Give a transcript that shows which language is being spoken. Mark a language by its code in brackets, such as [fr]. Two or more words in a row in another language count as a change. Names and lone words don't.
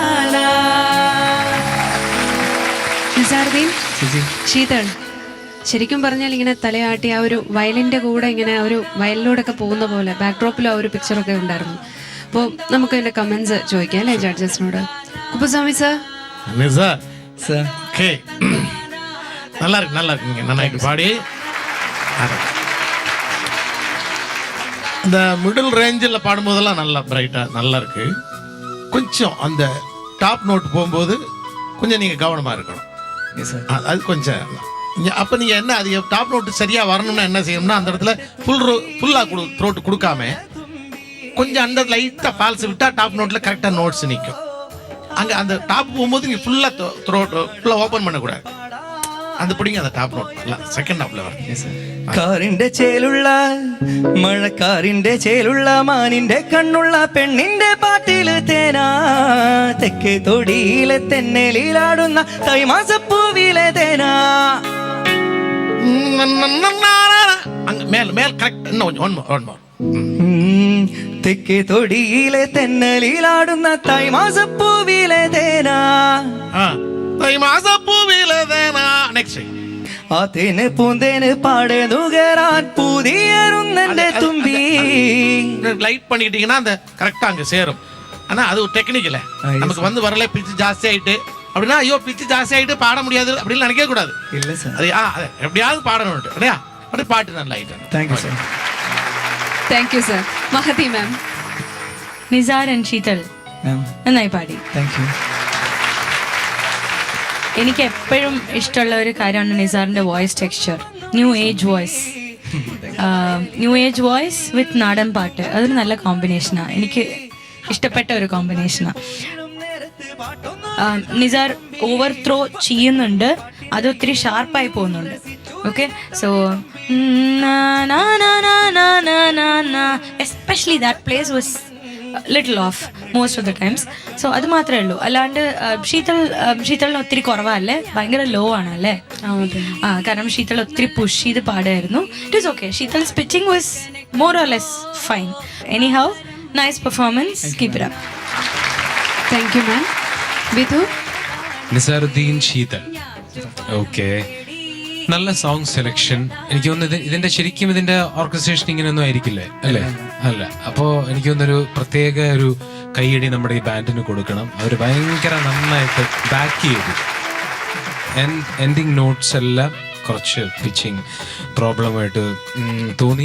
[ml] നിസാറുദ്ദീൻ, ശീതൾ, ശരിക്കും പറഞ്ഞാൽ ഇങ്ങനെ തലയാട്ടി ആ ഒരു വയലിന്റെ കൂടെ ഇങ്ങനെ ഒരു വയലിലൂടെ ഒക്കെ പോകുന്ന പോലെ ബാക്ക്ഡ്രോപ്പിൽ ആ ഒരു പിക്ചറൊക്കെ ഉണ്ടായിരുന്നു. അപ്പോൾ നമുക്ക് അതിന്റെ കമന്റ്സ് ചോദിക്കാം അല്ലേ ജഡ്ജസിനോട്. കുപ്പസ്വാമി സർ. [ta] நிசார் சார் ஓகே நல்லா இருக்கு நல்லா இருக்குங்க நன்னாயிட்டு பாடி இந்த [en] middle range [ta] பாடும்போதெல்லாம் நல்லா பிரைட்டாக நல்லா இருக்கு. கொஞ்சம் அந்த [en] top note [ta] போகும்போது கொஞ்சம் நீங்கள் கவனமாக இருக்கணும். அது கொஞ்சம் அப்போ நீங்கள் என்ன அது [en] top note [ta] சரியாக வரணும்னா என்ன செய்யணும்னா அந்த இடத்துல ஃபுல்லாக த்ரோட்டு கொடுக்காம கொஞ்சம் அந்த லைட்டாக ஃபால்ஸ் விட்டால் [en] top note correctly notes [ta] நிற்கும். அங்கே அந்த டாப் போகும்போது நீங்கள் [en] fully open [ta] பண்ணக்கூடாது. அந்த பிடிங்க அந்த [en] top note second top [ta] வரும். [ml] കാറിന്റെ ചേലുള്ള മഴക്കാറിന്റെ ചേലുള്ള മാനിന്റെ കണ്ണുള്ള പെണ്ണിന്റെ പാട്ടില് തേനാ തെക്കേ തൊടിയിലെ തെന്നലിലാടുന്ന തൈമാസപ്പൂവിലെ തേനാ [ta] அங்க மேல மேல கரெக்ட் இன்னும் [en] one more [ml] തെക്കേ തൊടിയിലെ തെന്നലിലാടുന്ന തൈമാസപ്പൂവിലെ തേനാ തൈമാസപ്പൂവിലെ തേനാ. നെക്സ്റ്റ് അതിന് പൂന്തേന് പാടെ നുകരാൻ പുതിയറുന്നെന്റെ തുമ്പി. [ta] லைட் பண்ணிட்டீங்கன்னா அந்த கரெக்டா அங்க சேரும். ஆனா அது ஒரு டெக்னிக்கல நமக்கு வந்து வரல பிச்சு ஜாஸ்தி ஆயிட்டு அப்படின்னா ஐயோ பிச்சு ஜாஸ்தி ஆயிட்டு பாட முடியாது அப்படின்னு நினைக்க கூடாது. இல்ல சார் அது எப்படியாவது பாடணும் இல்லையா? அப்படி பாட்டு நல்லா ஆயிட்டு. [en] Thank you sir. Thank you sir. Mahathi ma'am. [ml] നിസാർ ആൻഡ് ശീതൾ നന്നായി പാടി. [en] Thank you. [ml] എനിക്ക് എപ്പോഴും ഇഷ്ടമുള്ള ഒരു കാര്യമാണ് നിസാറിന്റെ [en] voice texture. new age voice with [ml] നാടൻ പാട്ട്, അതൊരു നല്ല കോമ്പിനേഷനാണ്. എനിക്ക് ഇഷ്ടപ്പെട്ട ഒരു കോമ്പിനേഷനാണ്. നിസാർ [en] over throw [ml] ചെയ്യുന്നുണ്ട്, അത് ഒത്തിരി ഷാർപ്പായി പോകുന്നുണ്ട്. [en] Okay, so especially that place was little off most of the times. [ml] സോ അത് മാത്രമേ ഉള്ളൂ. അല്ലാണ്ട് ശീതളിന് ഒത്തിരി കുറവല്ലേ, ഭയങ്കര ലോ ആണല്ലേ. കാരണം ശീതൾ ഒത്തിരി പുഷ് ചെയ്ത് പാടായിരുന്നു. [en] It is okay. Sheethal's pitching was more or less fine. Anyhow, nice performance, keep it up. Thank you ma'am. Vidhu. [ml] നിസാറുദ്ദീൻ, ശീതൾ. ഓക്കെ, നല്ല [en] song selection. [ml] എനിക്ക് തോന്നുന്നത് ഇതിന്റെ ശരിക്കും ഇതിന്റെ ഓർക്കസ്ട്രേഷൻ ഇങ്ങനെയൊന്നും ആയിരിക്കില്ലേ അല്ലേ? അല്ല. അപ്പോൾ എനിക്ക് തോന്നുന്നൊരു പ്രത്യേക ഒരു കൈയടി നമ്മുടെ ഈ ബാൻഡിന് കൊടുക്കണം. അവർ ഭയങ്കര നന്നായിട്ട് ബാക്ക് ചെയ്തു. [en] ending notes [ml] എല്ലാം കുറച്ച് [en] pitching problem [ml] തോന്നി.